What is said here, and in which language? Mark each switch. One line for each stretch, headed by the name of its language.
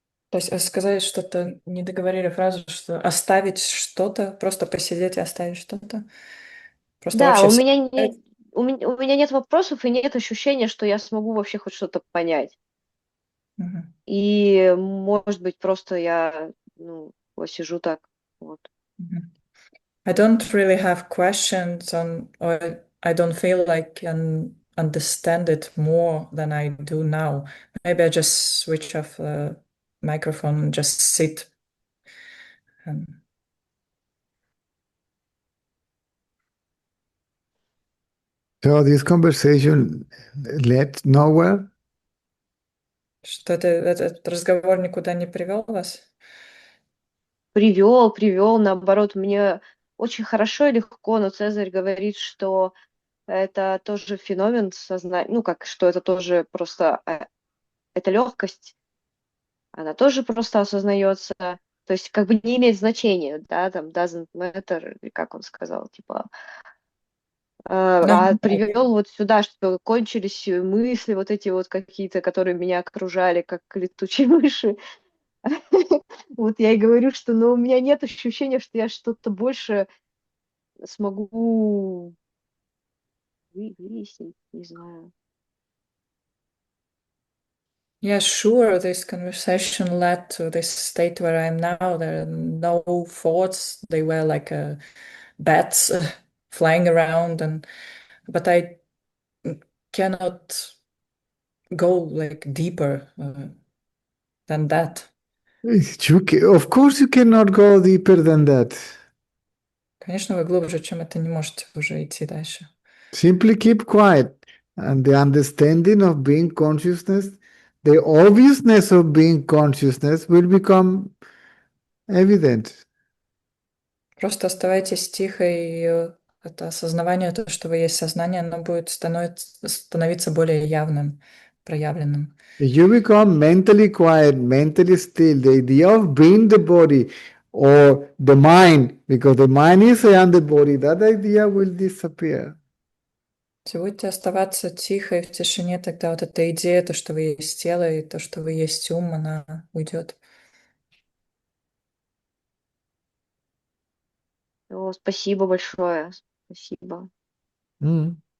Russian: То есть сказали что-то, не договорили фразу, что оставить что-то, просто посидеть и оставить что-то. Просто Да, вообще у все. меня у меня нет вопросов и нет ощущения, что я смогу вообще хоть что-то понять. Мгм. И, может быть, просто я, ну, посижу так. Вот. Мгм.
English: I don't really have questions on, or I don't feel like I can understand it more than I do now. Maybe I just switch off the microphone and just sit. And So this conversation led nowhere.
Russian: что этот разговор никуда не привел вас? Привел, наоборот, мне очень хорошо и легко, но Цезарь говорит, что это тоже феномен сознания, ну, как, что это тоже просто, эта легкость, она тоже просто осознается, то есть как бы не имеет значения, да, там
English: doesn't matter,
Russian: или как он сказал, типа, Ну, привел вот сюда, что кончились мысли вот эти вот какие-то, которые меня окружали, как летучие мыши. Вот я и говорю, что, ну, у меня нет ощущения, что я что-то больше смогу выяснить, не знаю.
English: yeah, sure, this conversation led to this state where I am now. There are no thoughts. They were like bats flying around, but I cannot go like deeper than that. Of course, you cannot go deeper than that.
Russian: Конечно, вы глубже, чем это, не можете уже идти дальше.
English: Simply keep quiet. And the understanding of being consciousness, the obviousness of being consciousness will become evident.
Russian: Просто оставайтесь тихо, и это осознавание, то, что вы есть сознание, оно будет становиться более явным, проявленным.
English: You become mentally quiet, mentally still. The idea of being the body or the mind, because the mind is and the body, that idea will disappear.
Russian: Если будете оставаться тихо и в тишине, тогда вот эта идея, то, что вы есть тело, и то, что вы есть ум, она уйдет. О, спасибо большое, спасибо. Mm,